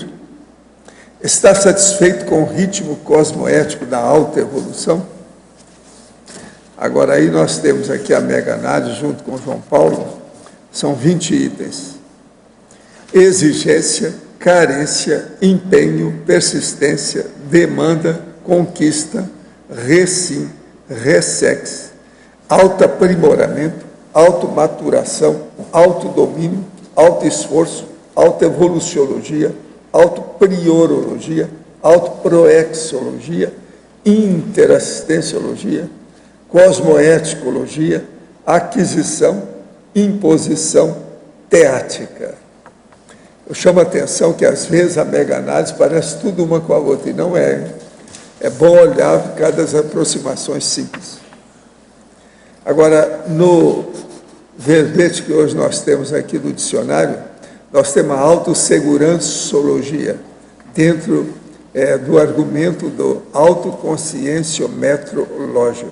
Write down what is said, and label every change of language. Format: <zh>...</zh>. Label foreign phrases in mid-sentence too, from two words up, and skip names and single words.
<pt>Está satisfeito com o ritmo cosmoético da autoevolução? Agora aí nós temos aqui a mega análise junto com João Paulo, são 20 itens. Exigência, carência, empenho, persistência, demanda, conquista, resim, ressex, autoaprimoramento, automaturação, autodomínio, autoesforço, autoevoluciologia, autopriorologia, autoproexologia, interassistenciologia, cosmoeticologia, aquisição, imposição, teática. Eu chamo a atenção que, às vezes, a mega-análise parece tudo uma com a outra, e não é. É bom olhar cada das aproximações simples. Agora, no verbete que hoje nós temos aqui do dicionário, nós temos a autossegurançologia, dentro do argumento do autoconscienciometrológico.</pt>